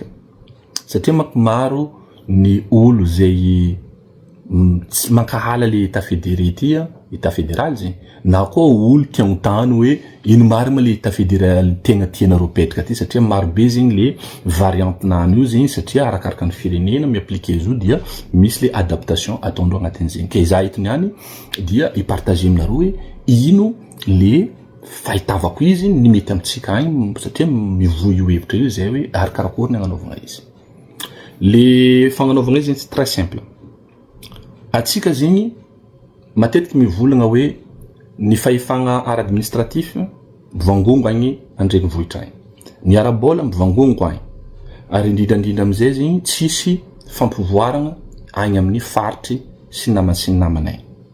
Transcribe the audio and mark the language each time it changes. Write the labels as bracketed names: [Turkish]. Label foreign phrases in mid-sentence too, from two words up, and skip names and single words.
[Malagasy] Satria maro ny olo zay tsy mankahala [French] le état fédéré [Malagasy] tia, [French] état fédéral [Malagasy] zay, na koa olo tia tany hoe ino marina [French] le état fédéral [Malagasy] tegna tianareo petraka ty satria maro be zigny le variante nany io zigny satria arakaraka ny firenena miappliquer izy io dia misy le adaptation ataondreo agnatin'izegny. Ke za eto niany dia ipartager aminareo hoe ino le fahitavako izy ny mety amitsika agny satria mivoy io hevitra io zay hoe arakarakory ny agnanaovagna izy. Le fagnanaovagna izy [French] c'est très simple. [Malagasy] Atsika zigny matetiky mivolagna hoe ny fahefagna ara-administratif mivangongo agny andregny vohitra agny. Ny ara-bola mivangongo agny. Ary indrindra amizay zigny tsisy fampivoaragna agny amin'ny faritry sy namana agny.